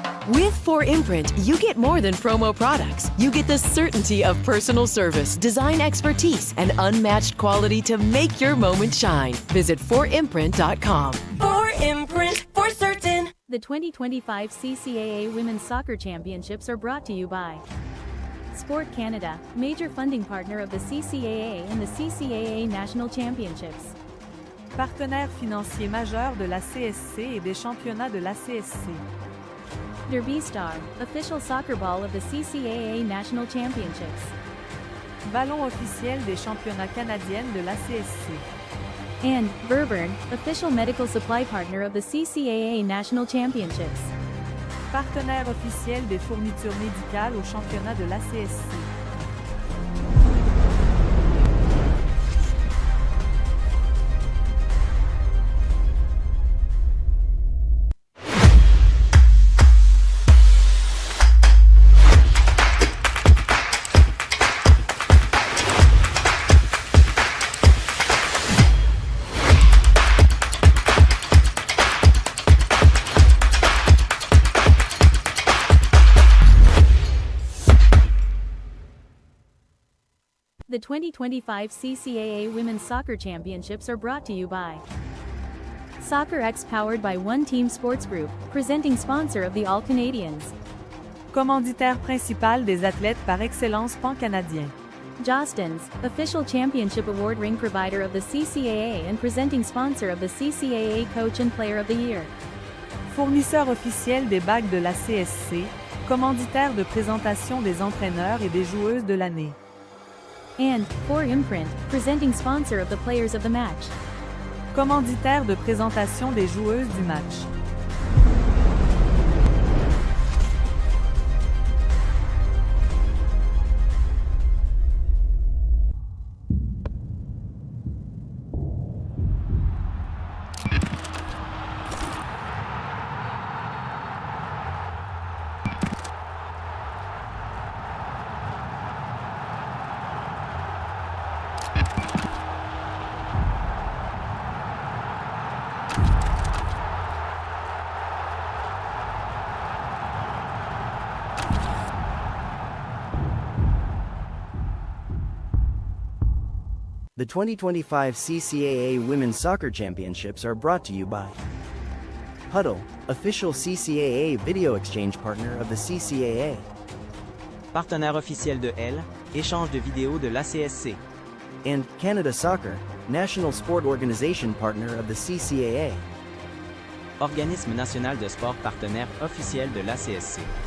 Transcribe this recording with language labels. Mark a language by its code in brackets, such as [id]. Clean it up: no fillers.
[en] With 4imprint, you get more than promo products. You get the certainty of personal service, design expertise, and unmatched quality to make your moment shine. Visit 4imprint.com. 4imprint for certain. The 2025 CCAA Women's Soccer Championships are brought to you by Sport Canada, major funding partner of the CCAA and the CCAA National Championships. [fr] Partenaire financier majeur de la CSC et des championnats de la CSC. [en] Derby Star, official soccer ball of the CCAA National Championships. [fr] Ballon officiel des championnats canadiennes de la CSC. [en] And Verburn, official medical supply partner of the CCAA National Championships. [fr] Partenaire officiel des fournitures médicales aux championnats de la CSC. [en] The 2025 CCAA Women's Soccer Championships are brought to you by Soccer X, powered by One Team Sports Group, presenting sponsor of the All Canadians. [fr] Commanditaire principal des athlètes par excellence pan-canadien. [en] Jostens, official championship award ring provider of the CCAA and presenting sponsor of the CCAA Coach and Player of the Year. [fr] Fournisseur officiel des bagues de la CSC, commanditaire de présentation des entraîneurs et des joueuses de l'année. [en] And 4imprint, presenting sponsor of the Players of the Match. [fr] Commanditaire de présentation des joueuses du match. [en] The 2025 CCAA Women's Soccer Championships are brought to you by Huddle, official CCAA video exchange partner of the CCAA. [fr] Partenaire officiel de L, échange de vidéos de l'ACSC. [en] And Canada Soccer, national sport organization partner of the CCAA. [fr] Organisme national de sport partenaire officiel de l'ACSC.